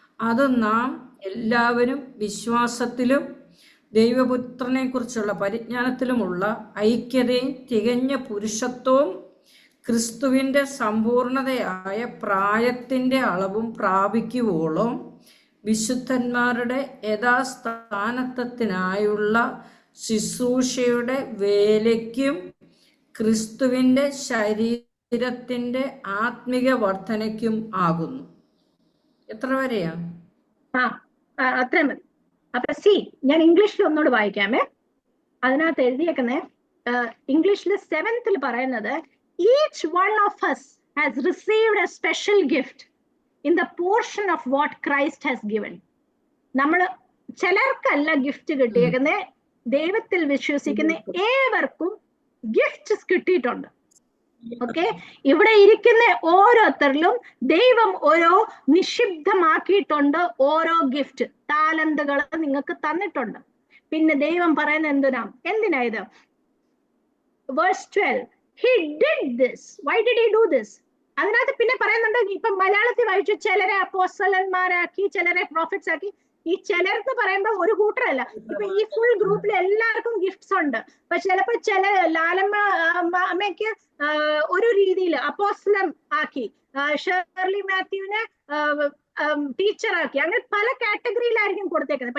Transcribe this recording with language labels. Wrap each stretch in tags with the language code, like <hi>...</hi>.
<ml>അത് നാം എല്ലാവരും വിശ്വാസത്തിലും ദൈവപുത്രനെ കുറിച്ചുള്ള പരിജ്ഞാനത്തിലുമുള്ള ഐക്യതയും തികഞ്ഞ പുരുഷത്വവും ക്രിസ്തുവിന്റെ സമ്പൂർണതയായ പ്രായത്തിന്റെ അളവും പ്രാപിക്കുവോളം വിശുദ്ധന്മാരുടെ യഥാസ്ഥാനത്വത്തിനായുള്ള ശുശ്രൂഷയുടെ വേലയ്ക്കും ക്രിസ്തുവിന്റെ ശരീരത്തിന്റെ ആത്മിക വർധനയ്ക്കും ആകുന്നു. എത്ര വരെയാ? അത്രയും മതി. അപ്പൊ ഞാൻ ഇംഗ്ലീഷിൽ ഒന്നുകൂടെ വായിക്കാമേ. അതിനകത്ത് എഴുതിയേക്കുന്നേ ഇംഗ്ലീഷിൽ 7th പറയുന്നത്,</ml> <en>Each one of us has received a special gift in the portion of what Christ has given.</en> <ml>നമ്മള് ചിലർക്കല്ല ഗിഫ്റ്റ് കിട്ടിയേക്കുന്നേ, ദൈവത്തിൽ വിശ്വസിക്കുന്ന ഏവർക്കും ഗിഫ്റ്റ്സ് കിട്ടിയിട്ടുണ്ട്. ഓക്കെ, ഇവിടെ ഇരിക്കുന്ന ഓരോരുത്തരിലും ദൈവം ഓരോ നിക്ഷിപ്തമാക്കിയിട്ടുണ്ട്. ഓരോ ഗിഫ്റ്റ് താലന്തുകൾ നിങ്ങൾക്ക് തന്നിട്ടുണ്ട്. പിന്നെ ദൈവം പറയുന്ന എന്തിനാ ഇത്?</ml> <en>Verse 12 he did this. Why did he do this?</en> <ml>അതിനകത്ത് പിന്നെ പറയുന്നുണ്ട്, ഇപ്പൊ മലയാളത്തിൽ വായിച്ചു, ചിലരെ അപ്പോസ്തലന്മാരാക്കി ചിലരെ പ്രോഫിറ്റ്സ് ആക്കി. ഈ ചിലർക്ക് പറയുമ്പോ ഒരു കൂട്ടരല്ല, ഇപ്പൊ ഈ ഫുൾ ഗ്രൂപ്പിൽ എല്ലാവർക്കും ഗിഫ്റ്റ്സ് ഉണ്ട്. പക്ഷെ ചിലപ്പോ ചില ലാലമ്മ അമ്മയ്ക്ക് ഒരു രീതിയിൽ അപ്പോസ്തലൻ ആക്കി, ഷേർലി മാത്യുവിനെ ടീച്ചറാക്കി, അങ്ങനെ പല കാറ്റഗറിയിലായിരിക്കും കൊടുത്തേക്കുന്നത്.</ml>